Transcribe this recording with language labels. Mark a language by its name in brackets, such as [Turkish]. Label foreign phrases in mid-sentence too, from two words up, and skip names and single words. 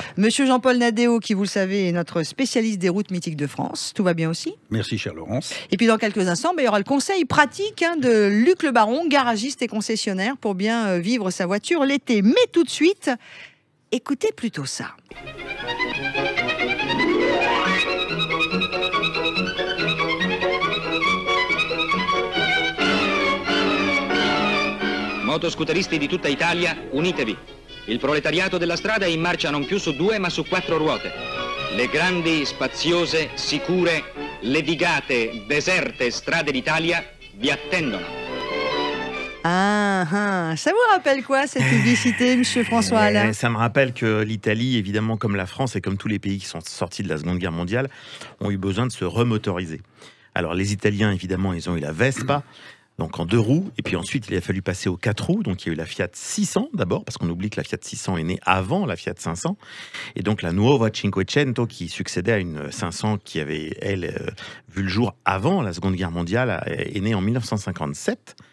[French] Monsieur Jean-Paul Nadéo, qui vous le savez est notre spécialiste des routes mythiques de France. Tout va bien aussi? Merci, chère Laurence. Et puis dans quelques instants, il y aura le conseil pratique de Luc Le Baron, garagiste et concessionnaire, pour bien vivre sa voiture l'été. Mais tout de suite, écoutez plutôt ça. [Italian] Motoscooteristi di tutta Italia, unitevi. Il proletariato della strada è in marcia non più su 2 ma su 4 ruote. Le grandi, spaziose, sicure, levigate, deserte strade d'Italia vi attendono. [French] Ça vous rappelle quoi cette publicité, monsieur François Alain? Ça me rappelle que l'Italie, évidemment, comme la France et comme tous les pays qui sont sortis de la Seconde Guerre mondiale, ont eu besoin de se remotoriser. Alors les Italiens, évidemment, ils ont eu la Vespa, donc en 2 roues, et puis ensuite il a fallu passer aux 4 roues, donc il y a eu la Fiat 600 d'abord, parce qu'on oublie que la Fiat 600 est née avant la Fiat 500, et donc la Nuova Cinquecento qui succédait à une 500 qui avait, elle, vu le jour avant la Seconde Guerre mondiale, est née en 1957.